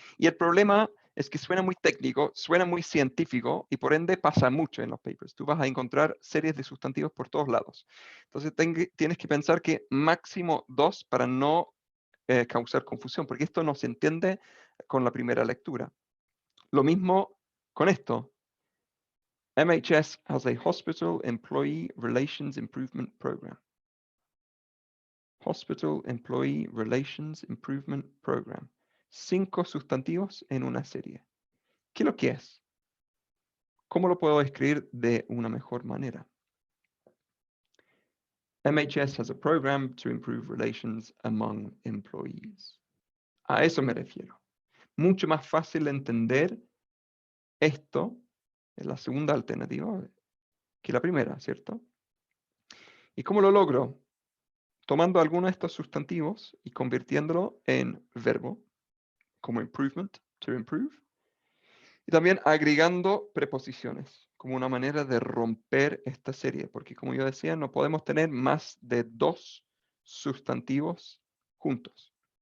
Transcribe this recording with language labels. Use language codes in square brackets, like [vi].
[es] Y el problema es que suena muy técnico, suena muy científico y por ende pasa mucho en los papers. Tú vas a encontrar series de sustantivos por todos lados. Entonces tienes que pensar que máximo 2 para no causar confusión, porque esto no se entiende con la primera lectura. Lo mismo con esto. [en] MHS has a Hospital Employee Relations Improvement Program. Hospital Employee Relations Improvement Program. [es] 5 sustantivos en una serie. ¿Qué es lo que es? ¿Cómo lo puedo escribir de una mejor manera? [en] MHS has a program to improve relations among employees. [es] A eso me refiero. Mucho más fácil de entender esto es la segunda alternativa que la primera, ¿cierto? ¿Y cómo lo logro? Tomando alguno de estos sustantivos y convirtiéndolo en verbo, como improvement, to improve, y también agregando preposiciones, como una manera de romper esta serie, porque como yo decía, no podemos tener más de 2 sustantivos juntos.